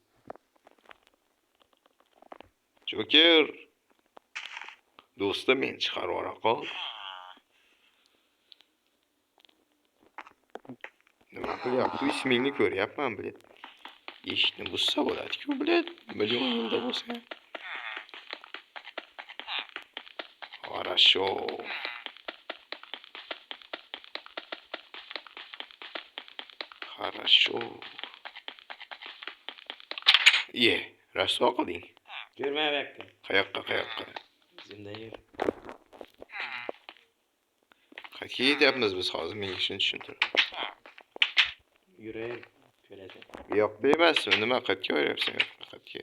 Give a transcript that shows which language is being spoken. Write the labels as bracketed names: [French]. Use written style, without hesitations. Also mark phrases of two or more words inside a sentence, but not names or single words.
[Uzbek] Joker. Do'stim, men chiqarib yubora qol. Nima qilyapti? Ismingni ko'ryapman, bilet. Eshikni buzsa bo'ladi-ku, bilet. Million yilda bo'lsa. [Russian] Хорошо. Хорошо. [Uzbek] Ye, rasvo qilding. Yurma bu yoqqa. Qayoqqa? Bizimda yur. Qayerga ketyapmiz biz hozir? Menga shuni tushuntir. Yurar. Ko'rasan. Bu yoqda emasmi? Nima qayerga boryapsan? Qayerga?